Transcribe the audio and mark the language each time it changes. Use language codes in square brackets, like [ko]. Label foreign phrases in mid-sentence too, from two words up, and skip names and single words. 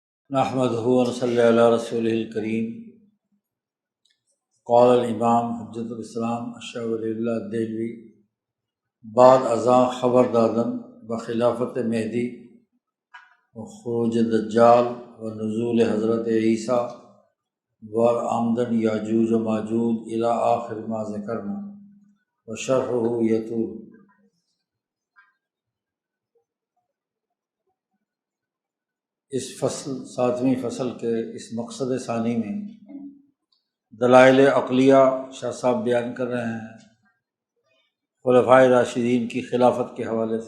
[ar] نحمدہ ونصلی علی رسولہ الکریم۔ قال الامام حجۃ الاسلام [fa] اشرف ولی اللہ دہلوی بعد ازاں خبر دادن بخلافت مہدی و خروج دجال و نزول حضرت عیسیٰ و آمدن یاجوج و ماجوج [ar] الی آخر ما ذکرنا و شرحہ یطول۔ [ur] اس فصل ساتویں فصل کے اس مقصد ثانی میں دلائل عقلیہ شاہ صاحب بیان کر رہے ہیں خلفائے راشدین کی خلافت کے حوالے سے۔